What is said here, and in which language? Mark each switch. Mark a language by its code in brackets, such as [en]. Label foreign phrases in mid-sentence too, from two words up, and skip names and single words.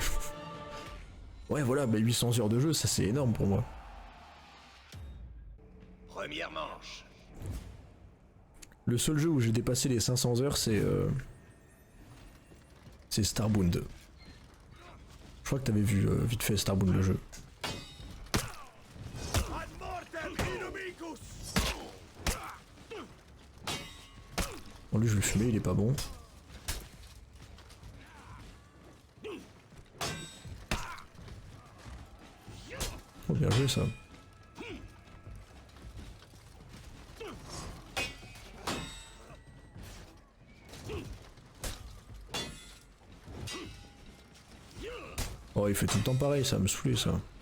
[fr] Ouais voilà, bah 800 heures de jeu, ça c'est énorme pour moi. Première manche. Le seul jeu où j'ai dépassé les 500 heures, c'est Starbound 2. Je crois que t'avais vu vite fait Starbound le jeu. [la] Ad mortem inumicus. [fr] Bon lui je vais le fumer, il est pas bon. Oh bien joué ça. Oh il fait tout le temps pareil, ça va me saouler ça.